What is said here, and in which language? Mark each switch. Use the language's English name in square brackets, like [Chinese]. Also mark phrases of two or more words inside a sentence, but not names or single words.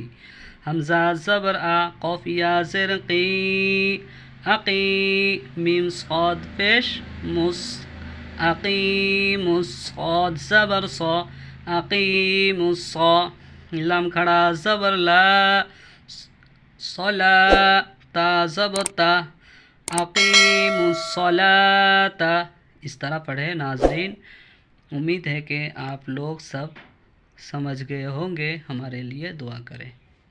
[Urdu] حمزہ زبر آ، قاف یا زیر قی، عقی، میم صاد پیش مس، عقیم، صاد زبر صا، [Arabic] عقیم الصا، [Urdu] لام کھڑا زبر لا، صلا، تا زبر تا، [Arabic] عقیم الصلاۃ، [Urdu] اس طرح پڑھے۔ ناظرین، امید ہے کہ آپ لوگ سب سمجھ گئے ہوں گے، ہمارے لیے دعا کریں۔